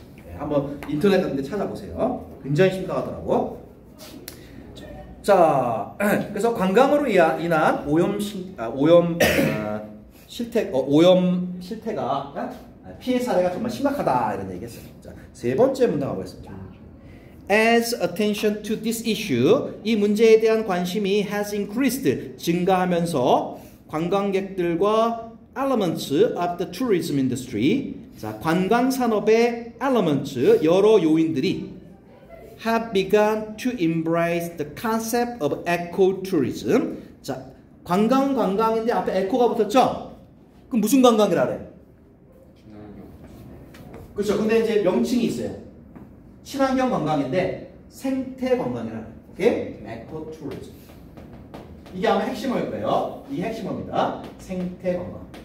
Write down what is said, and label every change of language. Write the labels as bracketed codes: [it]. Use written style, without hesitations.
[ko] 네, 한번 인터넷 같은 데 찾아보세요. 굉장히 심각하더라고. 자, 그래서 관광으로 인한 오염 실태가 피해 사례가 정말 심각하다 이런 얘기했어요. 자, 세 번째 문장 가보겠습니다. [en] As attention to this issue, [ko] 이 문제에 대한 관심이 [en] has increased, [ko] 증가하면서 관광객들과 [en] elements of the tourism industry, [ko] 자, 관광 산업의 [en] elements, [ko] 여러 요인들이 [en] have begun to embrace the concept of ecotourism. [ko] 자, 관광인데 앞에 에코가 붙었죠? 그럼 무슨 관광이라 그래? 그렇죠. 근데 이제 명칭이 있어요. 친환경 관광인데 생태 관광이라 그래. 오케이? 에코투리즘. 이게 아마 핵심어일 거예요. 이 핵심어입니다. 생태 관광.